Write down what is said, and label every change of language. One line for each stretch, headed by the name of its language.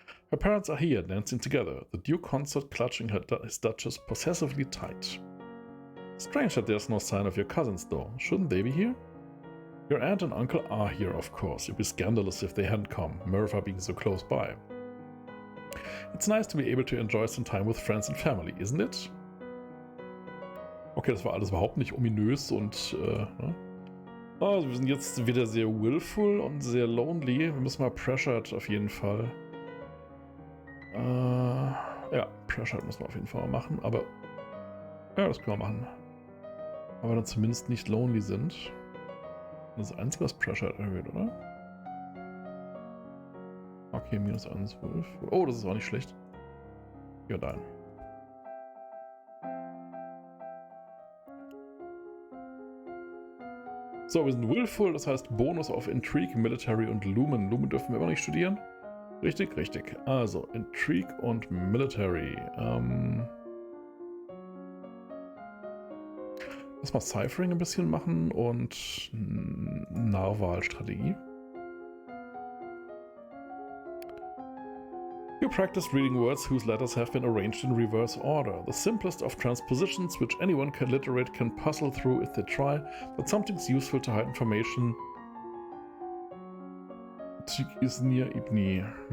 English: Her parents are here, dancing together, the Duke consort clutching his Duchess possessively tight. Strange that there's no sign of your cousins though, shouldn't they be here? Your aunt and uncle are here, of course. It'd be scandalous if they hadn't come, Merva being so close by. It's nice to be able to enjoy some time with friends and family, isn't it?
German: Okay, das war alles überhaupt nicht ominös und ne? Also wir sind jetzt wieder sehr willful und sehr lonely. Wir müssen mal pressured auf jeden Fall. Ja, pressured müssen wir auf jeden Fall mal machen, aber ja, das können wir machen. Aber dann zumindest nicht lonely sind. Das ist das Einzige, was Pressure erhöht, oder? Okay, minus 1, 12. Oh, das ist auch nicht schlecht. Ja, nein. So, wir sind willful, das heißt Bonus auf Intrigue, Military und Lumen. Lumen dürfen wir aber nicht studieren. Richtig, richtig. Also, Intrigue und Military. Lass mal Ciphering ein bisschen machen und Narwal-Strategie.
English: You practice reading words whose letters have been arranged in reverse order. The simplest of transpositions which anyone can literate can puzzle through if they try, but something's useful to hide information. Ist near Ibni.